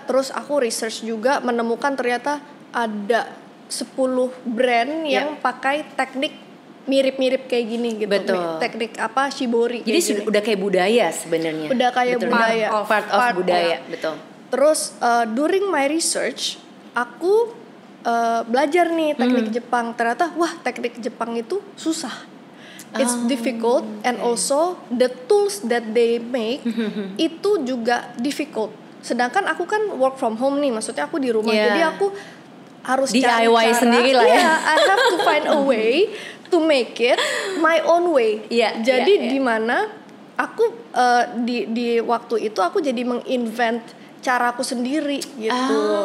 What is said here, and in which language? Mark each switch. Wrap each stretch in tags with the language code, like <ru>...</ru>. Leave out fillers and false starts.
<id>Terus aku research juga menemukan ternyata ada 10 brand yang pakai teknik mirip-mirip kayak gini gitu. Betul. Teknik shibori. Jadi udah kayak budaya sebenarnya. Udah kayak budaya. Part of budaya, betul. Terus</id> <en>during my research</en> <id>aku belajar nih teknik Jepang. Ternyata teknik Jepang itu susah.</id> <en>It's difficult and also the tools that they make</en> <id>itu juga</id> <en>difficult.</en> <id>Sedangkan aku kan</id> <en>work from home</en> <id>nih, maksudnya aku di rumah. Jadi aku harus DIY sendiri lah ya.</id> <en>I have to find a way to make it my own way.</en> <id>Jadi di mana aku di waktu itu aku jadi menginvent caraku sendiri gitu.</id>